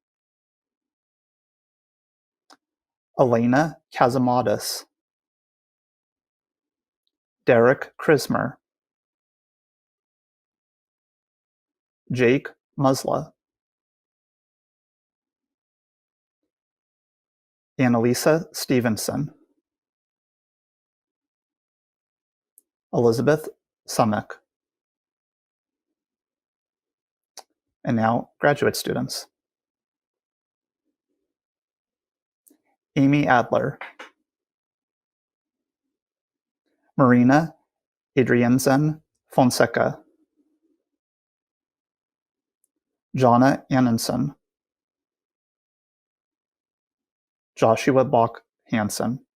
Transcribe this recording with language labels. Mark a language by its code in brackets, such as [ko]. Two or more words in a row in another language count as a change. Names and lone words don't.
[en] Elena Kazimadis, Derek Krismer, Jake Musla, Annalisa Stevenson, Elizabeth Summick. And now graduate students. Amy Adler, Marina Adrianzen Fonseca, Jonna Annenson, Joshua Bach Hansen,